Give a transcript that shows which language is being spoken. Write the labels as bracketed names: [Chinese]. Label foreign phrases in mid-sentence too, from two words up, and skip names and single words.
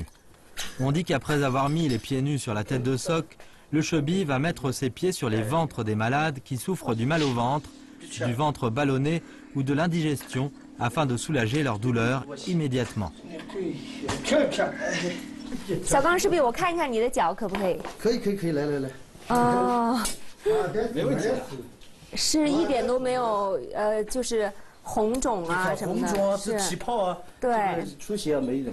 [French] On dit qu'après avoir mis les pieds nus sur la tête de soc, le Chebi va mettre ses pieds sur les ventres des malades qui souffrent du mal au ventre, du ventre ballonné ou de l'indigestion afin de soulager leur douleur immédiatement. [Chinese] 小刚师弟，我看一看你的脚可不可以？可以，来。哦，没问题。是一点都没有就是红肿啊什么的，红肿啊，是起泡啊，对，出血啊没的。